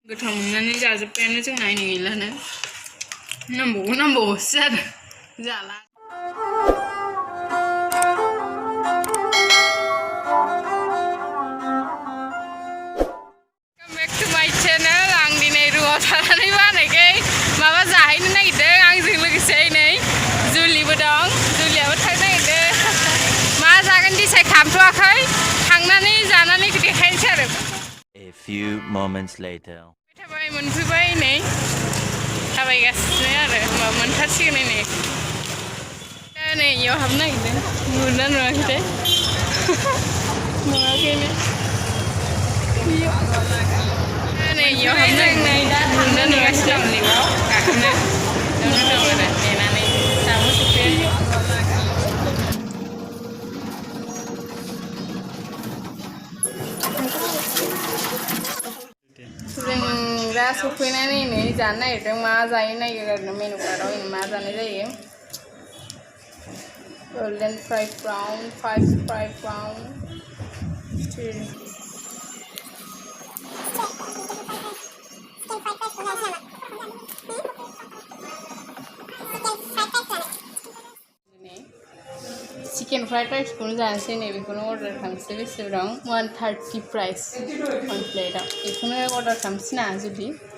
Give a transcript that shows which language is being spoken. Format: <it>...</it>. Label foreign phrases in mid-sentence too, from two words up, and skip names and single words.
<brx>गोथाव मोननानै जाजोब्बायानो जोंना नै गैलानो नांबावगौसो आरो जाला</brx> <en>Welcome back to my channel</en> <brx>आं दिनै रुमाव थानानै बानायखै माबा जाहैनो नागिरदों आंजों लोगोसे नै जुलिबो दं जुलियाबो थांनो नागिरदों मा जागोन डिसाइड खालामथ'वाखै थांनानै जानानै देखायनोसै आरो</brx> <en>A few moments later</en> <brx>थाबाय मोनफैबाय नै थाबायगासिनो आरो होमबा मोनथारसिगोन नै नै इयाव हाबनो नागिरदों नुदोंना नुवाखैथाय नुवाखैनो नै इयाव हाबनो नागिरदों नुदोंना नुगासिनो लिफआव गाखोनो बेयावनो दं आरो नेनानै दाबो सफैयाखै जों दा सफैनानै नै जानो नागिरदों मा जायो नागिरदों मेनु कार्डआव मा जानाय जायो</brx> <en>golden fried prawn 5 fried prawn 3 chicken fried</en> <brx>राइसखौनो जानोसै नै बेखौनो अर्डार खालामसै बेसे दं 130 प्राइस</brx> <en>one plateआव</en> <brx>बेखौनो अर्डार खालामसै ना जुदि</brx>